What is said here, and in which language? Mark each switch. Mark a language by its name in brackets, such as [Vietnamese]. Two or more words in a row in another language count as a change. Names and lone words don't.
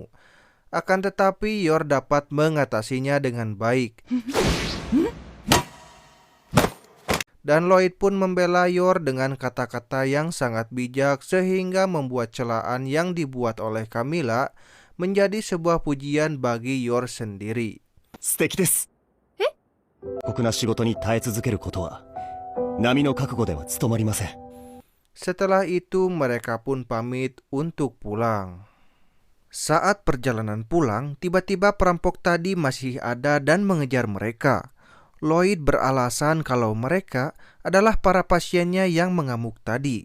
[Indonesian] Akan tetapi Yor dapat mengatasinya dengan baik. Dan Lloyd pun membela Yor dengan kata-kata yang sangat bijak sehingga membuat celaan yang dibuat oleh Camilla menjadi sebuah pujian bagi Yor sendiri. [Japanese] 素敵です。酷な仕事に耐え続けることは並の覚悟では務まりません。 [Indonesian] Setelah itu mereka pun pamit untuk pulang. Saat perjalanan pulang, tiba-tiba perampok tadi masih ada dan mengejar mereka. Lloyd beralasan kalau mereka adalah para pasiennya yang mengamuk tadi.